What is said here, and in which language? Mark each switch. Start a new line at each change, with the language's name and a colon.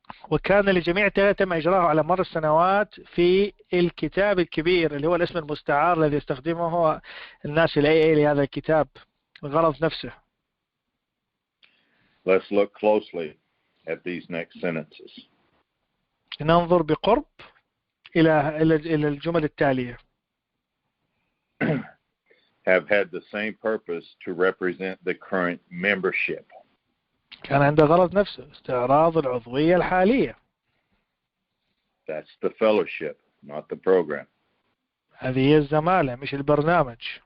Arabic: وكان لجميع التغييرات تم إجراءه على مر السنوات في الكتاب الكبير اللي هو الاسم المستعار الذي يستخدمه الناس ال AA لهذا الكتاب الغرض نفسه.
English: Let's look closely at these next sentences.
Arabic: ننظر بقرب إلى الجمل التالية.
English: Have had the same purpose to represent the current membership.
Arabic: كان عنده غرض نفسه استعراض العضوية الحالية.
English: That's the fellowship, not the program.
Arabic: هذه هي الزمالة مش البرنامج.